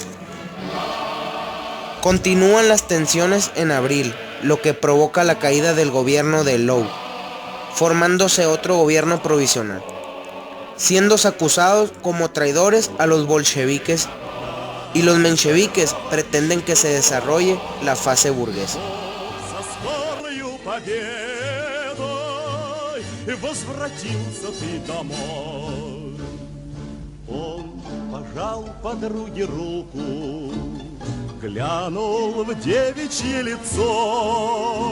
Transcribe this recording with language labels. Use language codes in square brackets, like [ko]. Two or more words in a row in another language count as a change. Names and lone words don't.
[es] Continúan las tensiones en abril, lo que provoca la caída del gobierno de Lvov, formándose otro gobierno provisional, siendo acusados como traidores a los bolcheviques, y los mencheviques pretenden que se desarrolle la fase burguesa. [ru] Возвратился ты домой. Он пожал подруге руку, глянул в девичье лицо.